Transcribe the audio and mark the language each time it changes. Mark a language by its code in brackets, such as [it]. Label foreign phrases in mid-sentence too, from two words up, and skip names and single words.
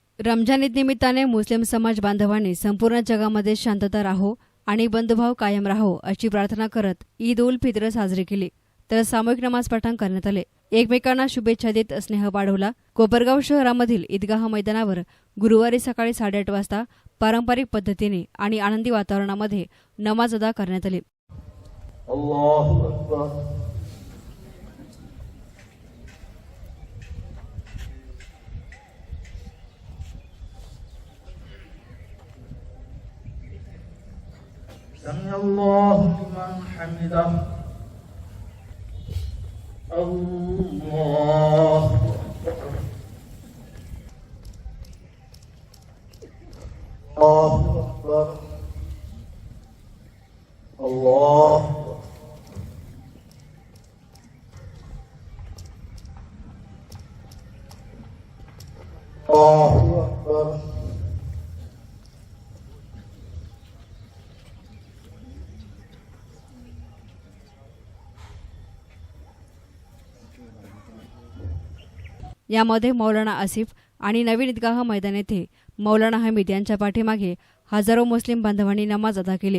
[mr] रमजान ईद निमित्ताने मुस्लिम समाज बांधवांनी संपूर्ण जगामध्ये शांतता राहो आणि बंधुभाव कायम राहो अशी प्रार्थना करत ईद उल फित्र साजरी केली। तर सामूहिक नमाज पठण करण्यात आले। एकमेकांना शुभेच्छा देत स्नेह वाढवला। कोपरगाव शहरामधील ईदगाह मैदानावर गुरुवारी सकाळी 8:30 वाजता पारंपरिक पद्धतीने आणि आनंदी वातावरणामध्ये नमाज अदा करण्यात आली। [ar] الله أكبر. سمع الله لمن حمده الله أكبر الله أكبر [mr] यामध्ये मौलाना आसिफ आणि नवीन ईदगाह मैदान येथे मौलाना हमीद यांच्या पाठीमागे हजारो मुस्लिम बांधवांनी नमाज अदा केली।